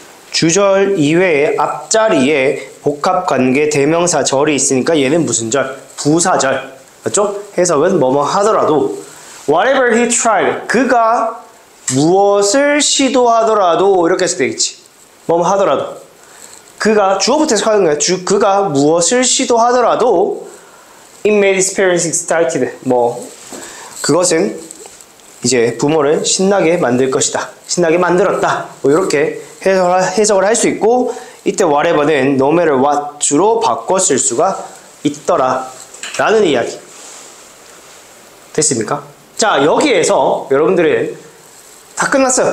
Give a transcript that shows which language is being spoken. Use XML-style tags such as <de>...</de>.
<ko>주절 이외에 앞자리에 복합관계 대명사 절이 있으니까 얘는 무슨 절? 부사절. 맞죠? 해석은 뭐뭐 하더라도</ko> <en>whatever he tried.</en> <ko>그가 무엇을 시도하더라도 이렇게 해서 되겠지. 뭐뭐 하더라도. 그가 주어부터 해석하는 거야. 그가 무엇을 시도하더라도</ko> <en>it made his parents excited.</en> <ko>그것은 이제 부모를 신나게 만들 것이다. 신나게 만들었다. 이렇게 해석을 할 수 있고 이때 whatever는 no matter what 주로 바꿔 쓸 수가 있더라 라는 이야기. 됐습니까? 자, 여기에서 여러분들은 다 끝났어요.</ko>